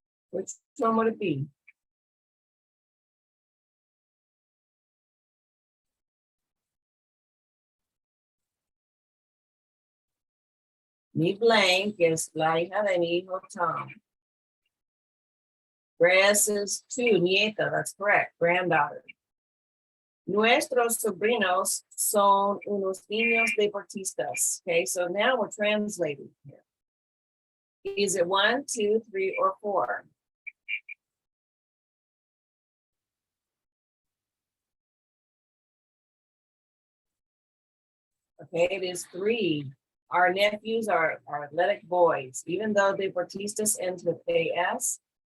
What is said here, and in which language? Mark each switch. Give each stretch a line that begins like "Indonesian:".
English: Which one would it be?
Spanish: Mi blank es la hija de mi hijo Tom.
English: Grass is 2, nieta, that's correct, granddaughter.
Spanish: Nuestros sobrinos son unos niños deportistas.
English: Okay, so now we're translating here. Is it 1, 2, 3, or 4? Okay, it is 3. Our nephews are athletic boys, even though deportistas ends with AS.